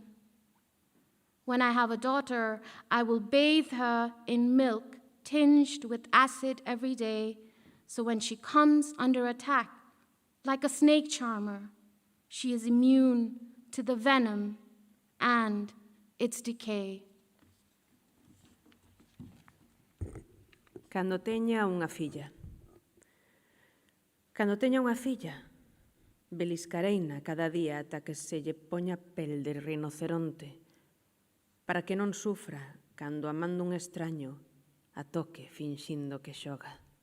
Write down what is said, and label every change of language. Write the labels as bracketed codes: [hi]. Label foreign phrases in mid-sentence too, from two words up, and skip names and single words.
[en] When I have a daughter, I will bathe her in milk tinged with acid every day, so when she comes under attack, like a snake charmer, she is immune to the venom and its decay. [gl] Cando teña unha filla, beliscareina cada día ata que se lle poña pel de rinoceronte, para que non sufra cando amando un extraño a toque finxindo que xoga.